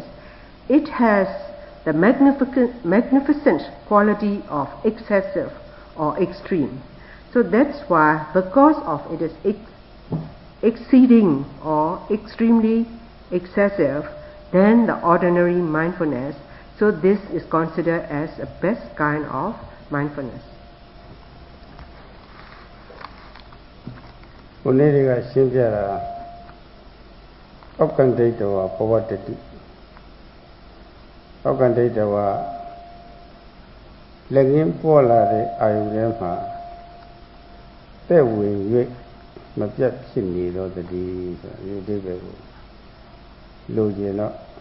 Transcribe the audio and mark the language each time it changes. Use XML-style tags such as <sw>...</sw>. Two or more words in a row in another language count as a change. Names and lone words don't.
<en>It has the magnificent quality of excessive or extreme. So that's why, because of it is exceeding or extremely excessive than the ordinary mindfulness, so this is considered as the best kind of mindfulness.</en> <my>ဘုန်းကြီးတွေကရှင်းပြတာဩက္ကန္တိတဝဘဝတတိဩက္ကန္တိတဝလက်ငင်းပေါ်လာတဲ့အာယုထဲမှာတဲ့ဝင်၍မပြတ်ဖြစ်နေတော့တည်းဆိုတာဒီအဓိပ္ပာယ်ကိုလိုချင်တော့</my>